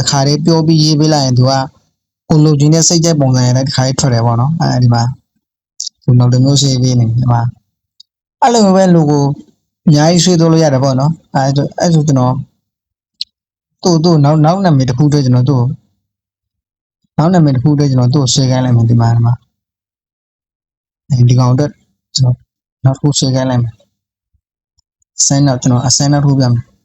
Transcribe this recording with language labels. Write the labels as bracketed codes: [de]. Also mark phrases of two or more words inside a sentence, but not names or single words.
[my] ခါလေးပြောပြီးရေးပေးလိုက်ရင်သူကကိုလိုချင်တဲ့စိတ်ကြိုက်ပုံစံရတဲ့တခါလေးထွက်တယ်ပေါ့နော်အဲဒီမှာသူနောက်တစ်မျိုးဆွဲပေးနေဒီမှာအဲ့လိုပဲ logo အများကြီးဆွဲသွလို့ရတယ်ပေါ့နော်အဲ့ဆိုကျွန်တော်သူ့နောက်နာမည်တစ်ခုတည်းကျွန်တော်သူ့နောက်နာမည်တစ်ခုတည်းကျွန်တော်သူ့ဆွဲခိုင်းလိုက်မယ်ဒီမှာဒီကောင်အတွက်ကျွန်တော်နောက်တစ်ခုဆွဲခိုင်းလိုက်မယ် [en] sign up [my] ကျွန်တော်အ [en] sign up [my] ထိုးပြမယ်